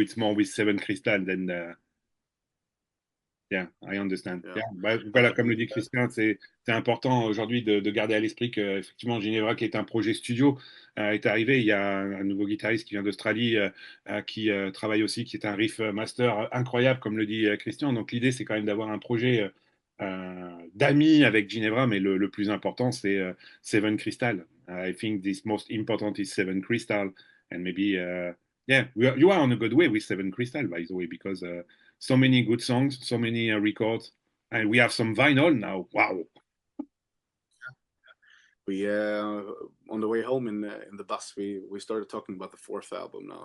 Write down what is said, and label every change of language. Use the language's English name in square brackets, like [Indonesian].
[English] It's more with Seven Crystal than. Yeah, I understand. Yeah. Yeah. [French] Bah, voilà, comme le dit Kristian, c'est important aujourd'hui de garder à l'esprit que effectivement Ginevra, qui est un projet studio, est arrivé. Il y a un nouveau guitariste qui vient d'Australie, qui travaille aussi, qui est un riff master incroyable, comme le dit Kristian. Donc l'idée, c'est quand même d'avoir un projet d'amis avec Ginevra, mais le plus important, c'est Seven Crystal. [English] I think this most important is Seven Crystal, and maybe yeah, you are on a good way with Seven Crystal, by the way, because so many good songs, so many records, and we have some vinyl now. Wow! We on the way home in the bus, we started talking about the fourth album now.